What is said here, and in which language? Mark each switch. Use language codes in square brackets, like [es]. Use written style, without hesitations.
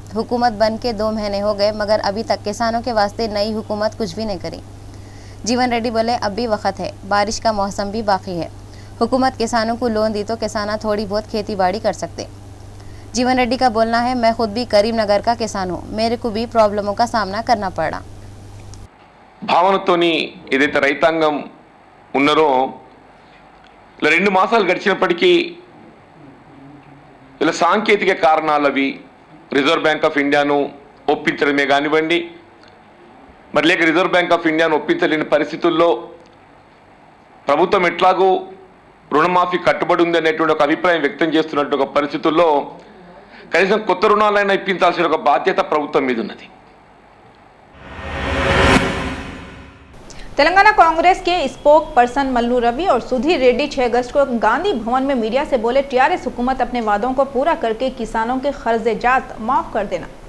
[hi] हुकूमत बन के 2 महीने हो गए मगर अभी तक किसानों के वास्ते नई हुकूमत कुछ भी नहीं करी। जीवन रेड्डी बोले, अब भी वक्त है, बारिश का मौसम भी बाकी है, हुकूमत किसानों को लोन दी तो किसान थोड़ी बहुत खेती बाड़ी कर सकते। जीवन रेड्डी का बोलना है, मैं खुद भी करीमनगर का किसान हूँ, मेरे को भी प्रॉब्लमों का सामना करना पड़ा। [te] భావనతోని ఏదైతే రైతాంగం ఉన్నారో ఇలా 2 మాసాలు గడిచినప్పటికీ ఇలా సాంకేతిక కారణాలవి రిజర్వ్ బ్యాంక్ ఆఫ్ ఇండియాను ఒప్పించడమే కానివ్వండి, మరి లేక రిజర్వ్ బ్యాంక్ ఆఫ్ ఇండియాను ఒప్పించలేని పరిస్థితుల్లో ప్రభుత్వం ఎట్లాగో రుణమాఫీ కట్టుబడి ఉంది అనేటువంటి ఒక అభిప్రాయం వ్యక్తం చేస్తున్నట్టు ఒక పరిస్థితుల్లో కనీసం కొత్త రుణాలైనా ఇప్పించాల్సిన ఒక బాధ్యత ప్రభుత్వం మీద ఉన్నది। [hi] तेलंगाना कांग्रेस के स्पोक पर्सन मल्लू रवि और सुधीर रेड्डी 6 अगस्त को गांधी भवन में मीडिया से बोले, टीआरएस हुकूमत अपने वादों को पूरा करके किसानों के कर्जे-जात माफ कर देना।